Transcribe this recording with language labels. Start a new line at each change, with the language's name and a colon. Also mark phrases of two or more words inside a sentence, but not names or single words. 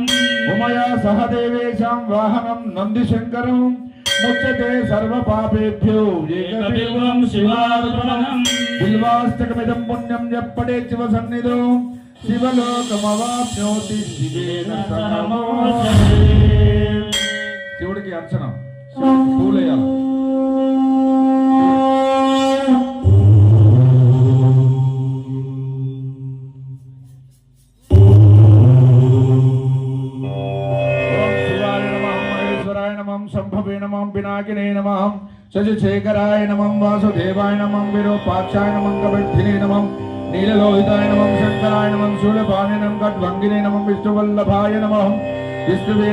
Sanskrit: उमया सह देवेशां वाहनं नन्दिशङ्करं मुच्यते सर्व पापेभ्यो एकबिल्वं शिवार्पणम् बिल्वाष्टकमिदं पुण्यं यः पठेत् शिव सन्निधौ शिवलोकमवाप्नोति शिवेन समोचते
Telugu: శివుడికి అర్చన పూలేయాలి
Sanskrit: संभवे नमः पिनाकिने नमः शशिशेखराय नमः वासुदेवाय नमः विरूपाक्षाय नमः कविर्धिने नमः नीललोहिताय नमः शंकराय नमः शूलपाणे नमः खड्गंगिने नमः विष्णुवल्लभाय नमः विष्णुवे